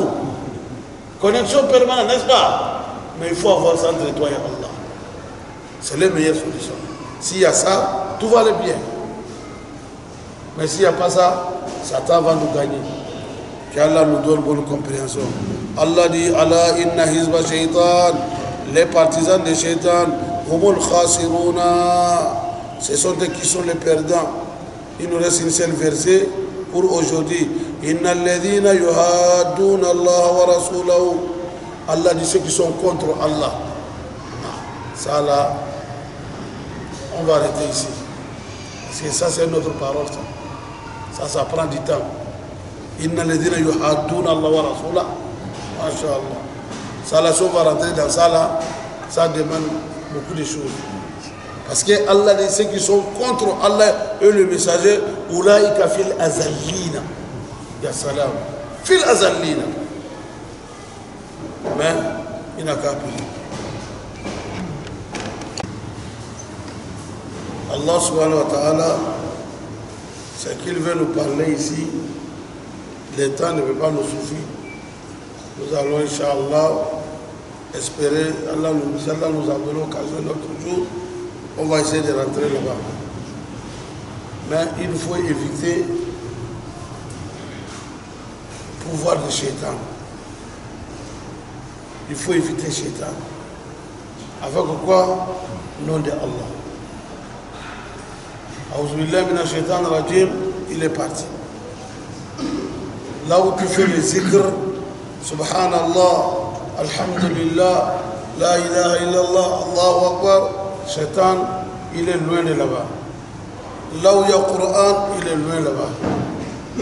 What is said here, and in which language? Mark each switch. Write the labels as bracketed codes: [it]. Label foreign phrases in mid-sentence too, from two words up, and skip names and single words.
[fr] Connexion permanente, n'est-ce pas? Mais il faut avoir ça entre toi et Allah. C'est la meilleure solution. S'il y a ça, tout va aller bien. Mais s'il n'y a pas ça, Satan va nous gagner. Qu'Allah nous donne bonne compréhension. Allah dit, [ar] الله إن حزب الشيطان [fr] les partisans de Shaitan, [ar] هم الخاسرون, [fr] ce sont eux qui sont les perdants. Il nous reste une seule verset pour aujourd'hui. [ar] إن الذين يحادون الله ورسوله. [fr] Allah dit ceux qui sont contre Allah. Ça là, on va arrêter ici. Parce que ça c'est notre parole. Ça prend du temps. [ar] إن الذين يحادون الله ورسوله. [fr] Masha'Allah. Ça là, si on va rentrer dans ça là, ça demande beaucoup de choses. Parce que Allah dit ceux qui sont contre Allah et le messager, [ar] أولئك في الأذلين. يا سلام. في الأذلين. [fr] Mais il n'a qu'à appeler. Allah [ar] سبحانه وتعالى, [fr] ce qu'il veut nous parler ici, le temps ne peut pas nous suffire. Nous allons, Inch'Allah, espérer, Allah nous a donné l'occasion l'autre jour, on va essayer de rentrer là-bas. Mais il faut éviter le pouvoir de Shaitan. Il faut éviter Shaitan. Avec quoi? Nom de Allah. [ar] أعوذ بالله من الشيطان الرجيم, [fr] il est parti. Là où tu fais le zikr, [ar] سبحان الله، الحمد لله، لا إله إلا الله، الله أكبر، شيطان, [fr] il est loin de là-bas. Là où il y a le Coran, il est loin là-bas.